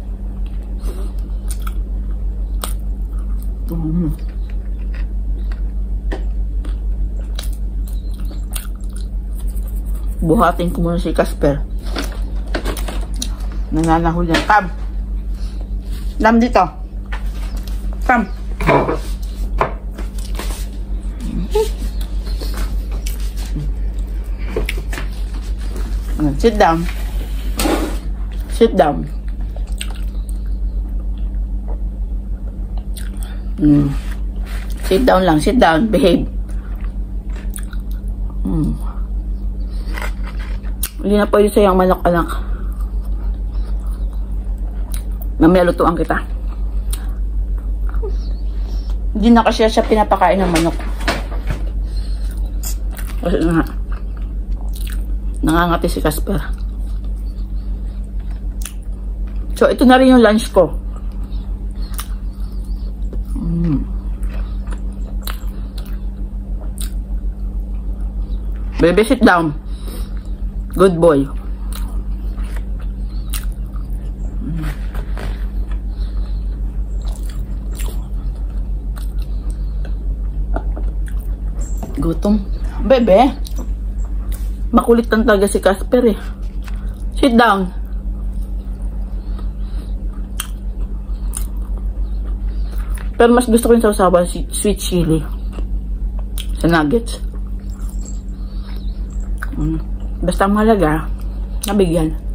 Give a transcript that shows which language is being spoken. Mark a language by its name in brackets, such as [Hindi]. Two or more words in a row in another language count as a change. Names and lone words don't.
[Filipino] Buhatin ko muna si Casper. Nananahol yan. Come! Lam dito. [English] Come! Sit down. Sit down. Sit down lang. Sit down. Behave. [Filipino] Hindi na pwede sa'yo ang manok, anak. Mamaya lutuan kita. Hindi na kasi siya pinapakain ng manok. Kasi nga, nangangati si Casper. So, ito na rin yung lunch ko. [English] Baby, sit down. Good boy. [Filipino] Gutom. Bebe, makulit lang talaga si Casper eh. [English] Sit down. [Filipino] Pero mas gusto ko yung sausawan si [English] sweet chili [Filipino] sa nuggets. Basta ang mahalaga, nabigyan.